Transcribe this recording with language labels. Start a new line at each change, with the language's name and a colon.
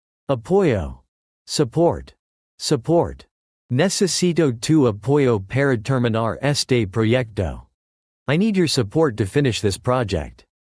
English: Apoyo. Support. Support.
Spanish: Necesito tu apoyo para terminar este proyecto.
English: I need your support to finish this project.